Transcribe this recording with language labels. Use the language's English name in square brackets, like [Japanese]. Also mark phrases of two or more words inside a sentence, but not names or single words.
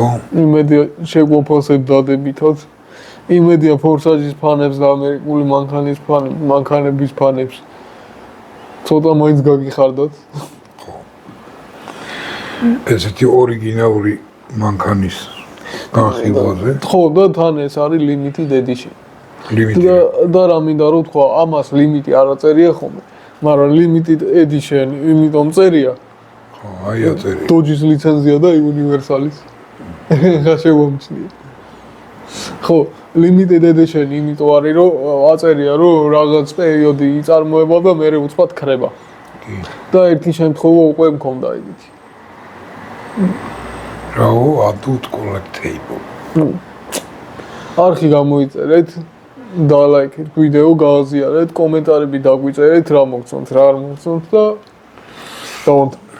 [Georgian] იმედია შეგვაფასებ დადებითად. იმედია ფორსაჟის ფანებს და ამერიკული მანქანების ფანებს ცოტა მაინც გაგიხარდათ. ხო. ესეთი ორიგინალური მანქანის განხილვაზე. ხო და თან ეს არის [English] limited edition. [Georgian] ლიმიტი. და რა მინდა რომ თქვა, ამას ლიმიტი არ აწერია ხოლმე, მაგრამ [English] limited edition [Georgian] იმიტომ წერია. ხო, აი აწერია. Dodge-ის ლიცენზია და Universal-ის. ხა შევამჩნია. ხო, [English] limited edition [Georgian] იმიტომ არის რომ აწერია რომ რაღაც პერიოდი იწარმოება და მერე უცბად ქრება. კი. და ერთი შემთხვევა უკვე მქონდა ეგეთი. [English] რაო, adult collectible. [Georgian] არხი გამოიწერეთ და ლაიქეთ ვიდეო გააზიარეთ, კომენტარები დაგვიწერეთ, რა მოგწონთ, რა არ მოგწონთ და დავამთავრეთ.